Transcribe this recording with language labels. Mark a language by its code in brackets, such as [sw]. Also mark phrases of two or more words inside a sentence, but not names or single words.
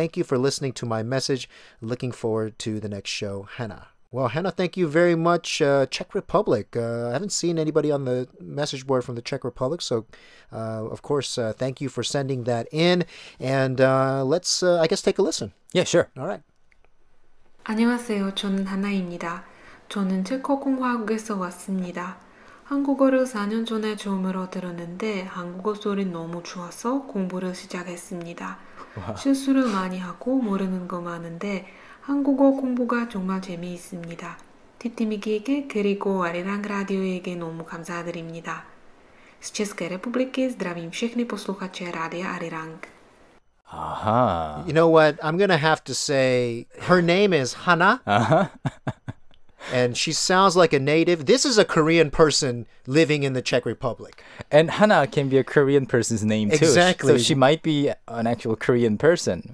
[en] Thank you for listening to my message. Looking forward to the next show, Hannah. Well, Hannah, thank you very much. Czech Republic. I haven't seen anybody on the message board from the Czech Republic, so of course, thank you for sending that in. And let's, I guess, take a listen. Yeah, sure. All right. [ko] 안녕하세요. 저는 하나입니다. 저는 체코 공화국에서 왔습니다. 한국어를 4년 전에 처음으로 들었는데 한국어 소리 너무 좋아서 공부를 시작했습니다. 실수를 많이 하고 모르는 거 많은데 한국어 공부가 정말 재미있습니다. 티티미기에게 그리고 아리랑 라디오에게 너무 감사드립니다. [cs] Z České republiky zdravím všechny posluchače Rádia Arirang. [en] Aha. You know what? I'm going to have to say her name is Hana. And she sounds like a native. This is a Korean person living in the Czech Republic. And Hana can be a Korean person's name too. Exactly. So she might be an actual Korean person.